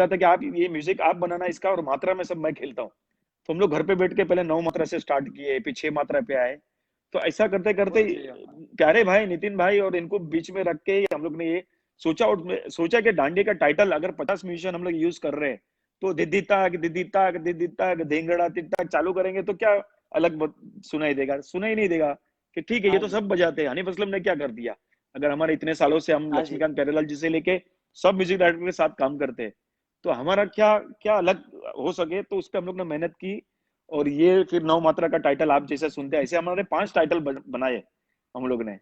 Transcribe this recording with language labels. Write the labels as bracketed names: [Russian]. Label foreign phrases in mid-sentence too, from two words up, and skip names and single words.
[Hindi] बोला था कि आप ये म्यूजिक आप बनाना इसका, और मात्रा में सब मैं खेलता हूँ। तो हम लोग घर पे बैठ के पहले 9 मात्रा से स्टार्ट किए, फिर 6 मात्रा पे आए। तो ऐसा करते करते बहुत अच्छे हैं। प्यारे भाई नितिन भाई और इनको बीच में रख के हम लोग ने ये सोचा, और सोचा कि डांडिया का टाइटल अगर 50 म्यूजिशियन हम लोग यूज कर रहे हैं, तो दिद्दी ताक दिद्दी ताक दिद्दी ताक धेंगड़ा तिट्टाक चालू करेंगे तो क्या अलग सुनाई देगा, सुनाई नहीं देगा। कि ठीक है, ये हाँ तो जी। सब बजाते हैं, हनीफ असलम ने क्या कर दिया। अगर हमारे इतने सालों से हम हाँ जी। लक्ष्मीकांत प्यारेलाल जी से लेके सब [English] music director [Hindi] के साथ काम करते हैं, तो हमारा क्या क्या अलग हो सके, तो उस पर हम लोग ने मेहनत की। और ये फिर 9 मात्रा का टाइटल आप जैसे सुनते हैं, ऐसे हमारे 5 टाइटल बनाए हम लोग ने,